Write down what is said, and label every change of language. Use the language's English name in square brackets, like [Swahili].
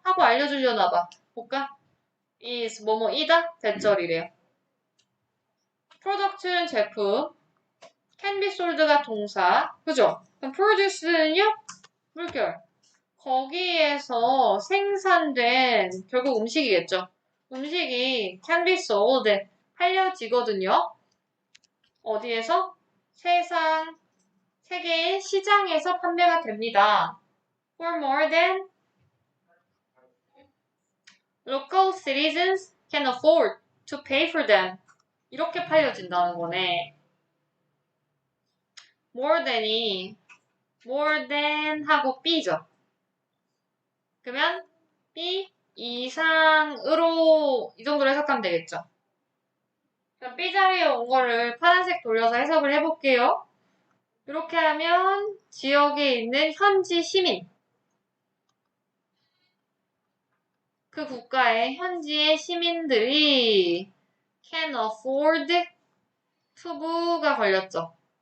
[Korean] 하고 알려주려나 봐. 볼까? is 뭐뭐이다? 대절이래요. product는 제품, [English] can be sold [Korean] 가 동사, 그죠? 그럼 produce는요? 물결. 거기에서 생산된 결국 음식이겠죠. 음식이 [English] can be sold [Korean] 팔려지거든요. 어디에서? 세계의 시장에서 판매가 됩니다. [English] For more than local citizens can afford to pay for them. [Korean] 이렇게 팔려진다는 거네. [English] more than [Korean] 하고 B죠. 그러면 B 이상으로 이 정도로 해석하면 되겠죠. 그럼 B 자리에 온 거를 파란색 돌려서 해석을 해볼게요. 이렇게 하면 지역에 있는 현지 시민 그 국가의 현지의 시민들이 [English] can afford to [Korean] 가 걸렸죠.